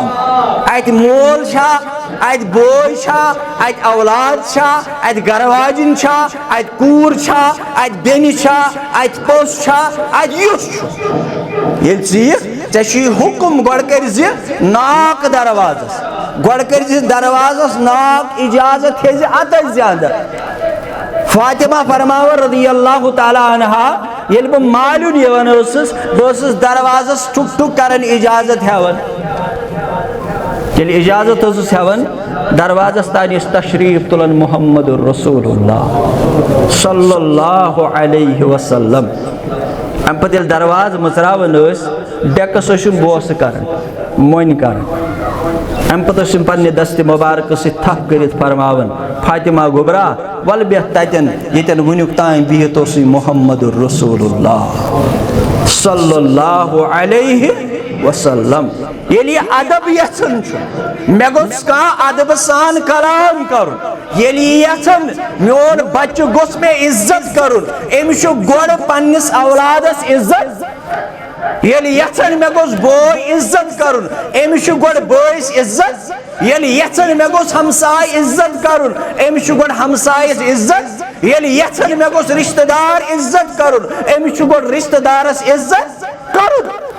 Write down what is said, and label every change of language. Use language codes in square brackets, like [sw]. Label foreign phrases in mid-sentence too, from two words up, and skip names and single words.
[ks] اَتہِ مول چھا, اَتہِ بوے چھا, اَتہِ اولاد چھا, اَتہِ گرٕ واجِنۍ چھا, اَتہِ کوٗر چھا, اَتہِ بیٚنہِ چھا, اَتہِ پوٚژھ چھا, اَتہِ یُس چھُ, ییٚلہِ ژٕ یِکھ ژےٚ حکم گۄڈٕ کٔرۍ زِ ناک دروازس گۄڈٕ کٔرۍ زِ دروازس ناک اجازت تھٲے زِ اَژ زِ اندر فاطمہ فرماوان [ar] رضی اللہ تعالیٰ عنہا [ks] ییٚلہِ بہٕ مالیُن یِوان ٲسٕس بہٕ ٲسٕس دروازس ٹھُک ٹھُک کران اجازت ہٮ۪وان ییٚلہِ اجازت ٲسٕس ہٮ۪وان دروازس تانۍ ٲسۍ تشریٖف تُلان محمد رسول اللہ [ar] صلی اللہ علیہ وسلم [ks] امہِ پتہٕ ییٚلہِ دروازٕ مٕژراوان ٲسۍ ڈیکس ٲسِم بوسہٕ کران مۄنۍ کران امہِ پتہٕ ٲسِم پننہِ دستہِ مُبارکہٕ سۭتۍ تھپھ کٔرِتھ فرماوان فاطمہ گوبرا ول بیٚہہ تتٮ۪ن ییٚتٮ۪ن وٕنیُک تام بِہِتھ اوسُے محمد رسول اللہ صلی [ar] اللہ علیہ وسلم [ks] ییٚلہِ یہِ ادب یژھان چھُ مےٚ گوٚژھ کانٛہہ ادبہٕ سان کلام کرُن ییٚلہِ یہِ یژھان میون بچہِ گوٚژھ مےٚ عزت کرُن أمِس چھُ گۄڈٕ پننِس اولادس عزت ییٚلہِ یژھان مےٚ گوٚژھ بوے عزت کرُن أمِس چھُ گۄڈٕ بٲیِس عزت ییٚلہِ یژھان مےٚ گوٚژھ ہمساے عزت کرُن أمِس چھُ گۄڈٕ ہمسایس عزت ییٚلہِ یژھان مےٚ گوٚژھ رشتہٕ دار عزت کرُن أمِس چھُ گۄڈٕ رشتہٕ دارس عزت کرُن